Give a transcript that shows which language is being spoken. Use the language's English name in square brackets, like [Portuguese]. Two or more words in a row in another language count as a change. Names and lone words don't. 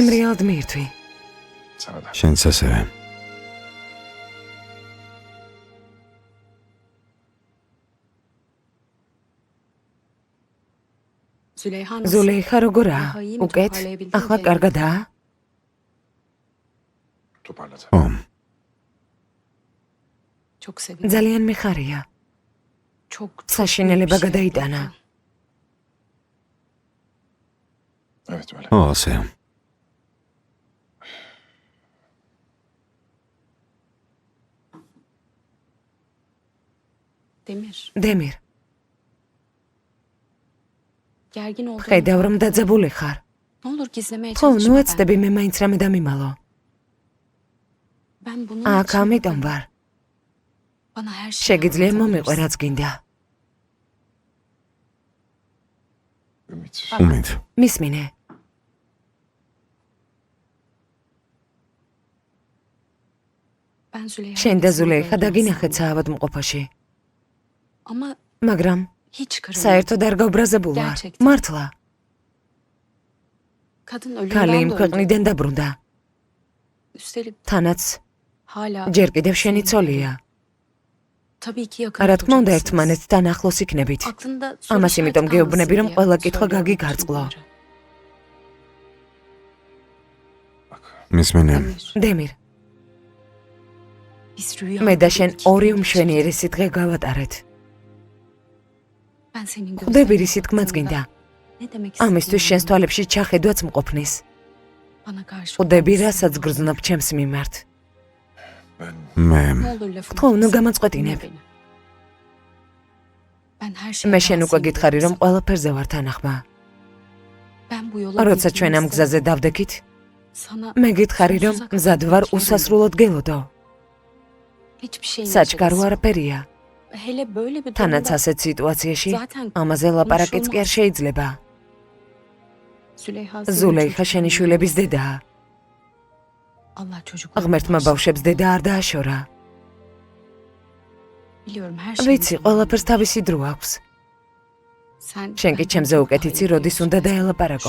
[Georgian] გემრიელად მიირთვი. [Turkish] Sana da. [Georgian] შენც ასევე. [Turkish] Züleyha nasıl? [Georgian] ზულეიხა როგორაა? უკეთ? ახლა კარგადაა? [Turkish] Toparladı. ო, Çok sevindim. [Georgian] ძალიან მიხარია. [Turkish] Çok [Georgian] საშინელება [Turkish] büyük bir şey [Georgian] გადაიტანა. [Turkish] yaptın. Evet öyle. [Georgian] ო, ასე. [Turkish] Demir, [Georgian] დემირ, [Turkish] gergin olduğunu [Georgian] ხედავ რომ [Turkish] farkındayım. [Georgian] დაძაბული ხარ. [Turkish] Ne olur gizlemeye [Georgian] ხო, [Turkish] çalışma [Georgian] ნუ [Turkish] ben. [Georgian] ეცდები მე მაინც რამე დამიმალო. [Turkish] Ben bunun [Georgian] აქ [Turkish] için [Georgian] ამიტომ ვარ. [Turkish] bana her şeyi [Georgian] შეგიძლია მომიყვე [Turkish] anlatabilirsin. [Georgian] რაც გინდა. [Turkish] Ümit. [Georgian] უმით. მისმინე. [Turkish] Ben Züleyha. [Georgian] შენ და ზულეიხა დაგინახეთ საავადმყოფოში. [Turkish] Ama [Georgian] მაგრამ [Turkish] hiç kırılmadı. [Georgian] საერთოდ არ გავბრაზებულ ვარ. [Turkish] Gerçekten. [Georgian] მართლა. [Turkish] Kadın [Georgian] ქალი [Turkish] ölümden [Georgian] იმ [Turkish] döndü. [Georgian] ქვეყნიდან დაბრუნდა. [Turkish] Üstelik [Georgian] თანაც [Turkish] hala [Georgian] ჯერ კიდევ შენი ცოლია. [Turkish] tabii ki yakın [Georgian] რა თქმა უნდა [Turkish] olacaksınız. [Georgian] ერთმანეთთან ახლოს იქნებით. [Turkish] Aklında soru [Georgian] ამას [Turkish] işareti [Georgian] იმიტომ [Turkish] kalmasın [Georgian] გეუბნები, რომ [Turkish] diye [Georgian] ყველა კითხვა [Turkish] söylüyorum bütün [Georgian] გაგიგარწყლო. [Turkish] bunları. Bak. [Georgian] მისმინე. [Turkish] Demir, [Georgian] დემირ, [Turkish] biz rüya [Georgian] მე და შენ [Turkish] görmedik. [Georgian] ორი უმშვენიერი სიტყვე გავატარეთ. [Turkish] Ben senin [Georgian] ხვდები [Turkish] gözlerine [Georgian] რის თქმაც [Turkish] baktığımda [Georgian] გინდა. [Turkish] ne demek [Georgian] ამისთვის შენს [Turkish] istediğini [Georgian] თვალებში ჩახედვაც მყოფნის. [Turkish] bana karşı [Georgian] ხვდები [Turkish] olan [Georgian] რასაც [Turkish] sevgini. [Georgian] გრძნობ ჩემს მიმართ. [Turkish] Ben [Georgian] მე [Turkish] Ne olur lafımı [Georgian] ხო, ნუ [Turkish] kesme, [Georgian] გამაწყვეტინებ. [Turkish] dinle beni. Ben her şeye [Georgian] მე შენ უკვე [Turkish] razıyım [Georgian] გითხარი რომ [Turkish] dedim. [Georgian] ყველაფერზე ვარ თანახმა. [Turkish] Ben bu yola [Georgian] როცა ჩვენ ამ [Turkish] girdiğimizde [Georgian] გზაზე დავდექით, [Turkish] sana [Georgian] მე გითხარი რომ მზად ვარ უსასრულოდ გელოდო. [Turkish] hiçbir şey [Georgian] საჩქარო არაფერია. [Turkish] Hele böyle bir [Georgian] თანაც [Turkish] durumda [Georgian] ასეთ სიტუაციაში [Turkish] zaten [Georgian] ამაზე ლაპარაკიც კი არ შეიძლება. [Turkish] Züleyha [Georgian] ზულეიხა შენი შვილების დედაა. [Turkish] Allah çocuklarını [Georgian] ღმერთმა [Turkish] bağışlasın. [Georgian] ბავშვებს დედა არ დააშორა. [Turkish] Biliyorum her şey. [Georgian] ვიცი, ყველაფერს თავისი დრო აქვს. [Turkish] Sen [Georgian] შენ კი [Turkish] benden [Georgian] ჩემზე [Turkish] çok [Georgian] უკეთ [Turkish] daha [Georgian] იცი, [Turkish] iyi [Georgian] როდის [Turkish] biliyorsun [Georgian] უნდა [Turkish] ne zaman [Georgian] დაელაპარაკო.